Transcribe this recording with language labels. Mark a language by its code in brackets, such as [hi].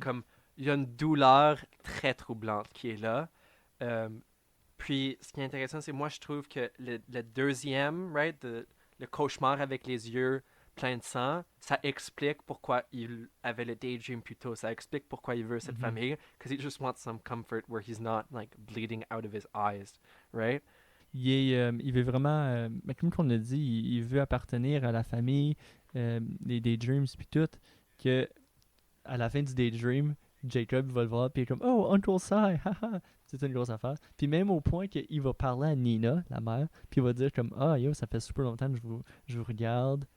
[fr] comme il y a une douleur très troublante qui est là. Euh, Puis ce qui est intéressant, c'est moi je trouve que le deuxième, right, le cauchemar avec les yeux pleins de sang, ça explique pourquoi il avait le daydream plus tôt. Ça explique pourquoi il veut cette Mhm. famille. [en] Because he just wants some comfort where he's not like bleeding out of his eyes, right? [fr] Il veut vraiment, mais comme on a dit, il veut appartenir à la famille, des Daydreams puis tout, que à la fin du Daydream, Jacob va le voir puis il est comme [en] Oh, Uncle Si, [fr] haha, c'est une grosse affaire. Puis même au point qu'il va parler à Nina, la mère, puis il va dire comme Ah yo, ça fait super longtemps que je vous regarde.